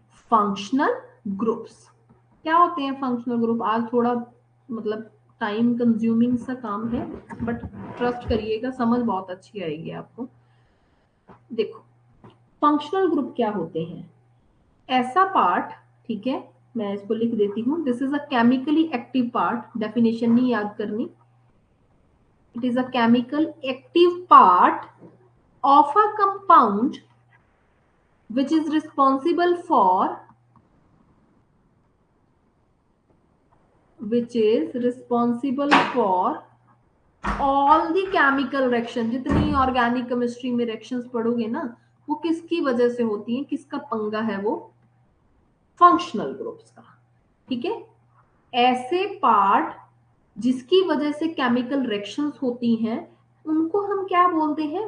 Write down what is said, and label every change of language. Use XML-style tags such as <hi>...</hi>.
<hi>Functional groups क्या होते हैं? फंक्शनल ग्रुप आज थोड़ा मतलब टाइम कंज्यूमिंग सा काम है, बट ट्रस्ट करिएगा, समझ बहुत अच्छी आएगी आपको। देखो, फंक्शनल ग्रुप क्या होते हैं? ऐसा पार्ट, ठीक है, मैं इसको लिख देती हूँ,</hi> <en>this is a chemically active part,</en> <hi>definition नहीं याद करनी।</hi> <en>It is a chemical active part of a compound which is responsible for all the chemical reaction।</en> <hi>जितनी ऑर्गेनिक केमिस्ट्री में रिएक्शंस पढ़ोगे ना, वो किसकी वजह से होती है, किसका पंगा है? वो फंक्शनल ग्रुप्स का, ठीक है। ऐसे पार्ट जिसकी वजह से केमिकल रिएक्शंस होती हैं, उनको हम क्या बोलते हैं?</hi>